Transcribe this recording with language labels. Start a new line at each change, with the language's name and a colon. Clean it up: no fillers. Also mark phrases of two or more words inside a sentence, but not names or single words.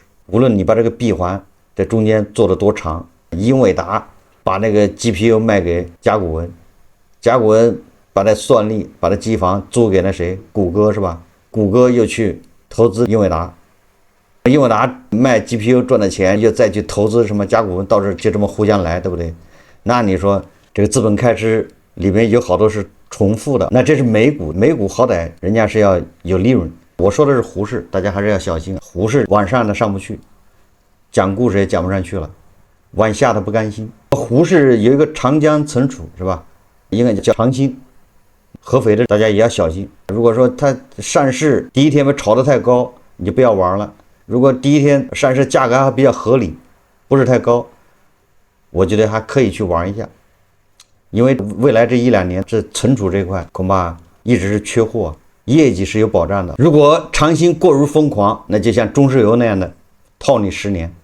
Chinese: 無論你把這個閉環在中間做得多長，英偉達把那個 GPU 賣給甲骨文，甲骨文把那算力、把那機房租給那誰？谷歌是吧？谷歌又去投資英偉達，英偉達賣 GPU 賺的錢，又再去投資什麼甲骨文，到时候就這麼互相來，對不對？那你說這個資本開支裡面有好多是重複的，那這是美股，美股好歹人家是要有利潤。我說的是胡適，大家還是要小心，胡適往上的上不去，講故事也講不上去了，往下的不甘心。胡適有一個長江存儲是吧？應該叫長興。合肥的大家也要小心。如果说它上市第一天被炒得太高，你就不要玩了。如果第一天上市價格還比較合理，不是太高，我覺得還可以去玩一下。因為未來這一兩年，這存儲這塊恐怕一直是缺貨，業績是有保障的。如果長興過於瘋狂，那就像中石油那樣的套你10年。